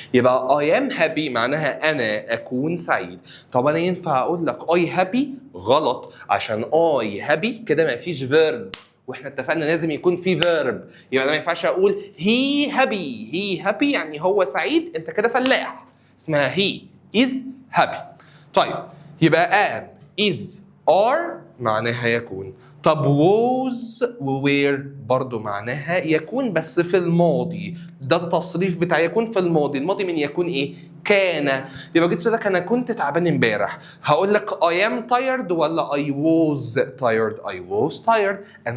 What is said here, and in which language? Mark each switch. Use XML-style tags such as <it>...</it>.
<ar>يبقى</ar> <en>I am happy</en> <ar>معناها أنا أكون سعيد. طب أنا ينفع أقول لك</ar> <en>I happy؟</en> <ar>غلط، عشان I happy كده ما فيش verb، واحنا اتفقنا لازم يكون في verb. يبقى أنا ما ينفعش أقول</ar> <en>he happy.</en> <ar>he happy يعني هو سعيد، أنت كده فلاح. اسمها</ar> <en>he is happy.</en> <ar>طيب يبقى</ar> <en>am is are</en> <ar>معناها يكون. طب was و were برضو معناها يكون بس في الماضي. ده التصريف بتاع يكون في الماضي. الماضي من يكون ايه؟ كان. يبقى جيت لك انا كنت تعبان امبارح، هقول لك</ar> <en>I am tired</en> <ar>ولا</ar> <en>I was tired؟</en> <ar>I was tired.</ar>